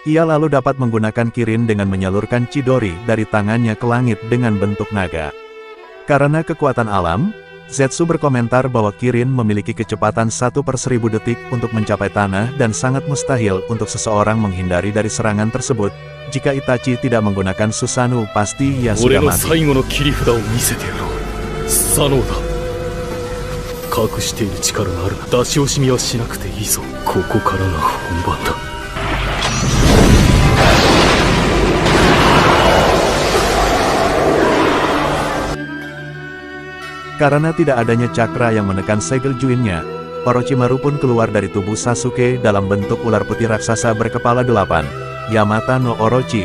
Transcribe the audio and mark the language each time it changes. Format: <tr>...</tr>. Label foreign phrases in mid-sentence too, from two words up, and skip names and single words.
<id>Ia lalu dapat menggunakan Kirin dengan menyalurkan Chidori dari tangannya ke langit dengan bentuk naga. Karena kekuatan alam, Zetsu berkomentar bahwa Kirin memiliki kecepatan 1/1000 detik untuk mencapai tanah dan sangat mustahil untuk seseorang menghindari dari serangan tersebut. Jika Itachi tidak menggunakan Susanoo, pasti ia 俺 sudah の mati.</id> <ja>最後の切り札を見せてやろう。スサノオだ。隠している力がある。出し惜しみはしなくていいぞ。ここからが本番だ。</ja> <id>Karena tidak adanya cakra yang menekan segel Juinnya, Orochimaru pun keluar dari tubuh Sasuke dalam bentuk ular putih raksasa berkepala 8, Yamata no Orochi.</id>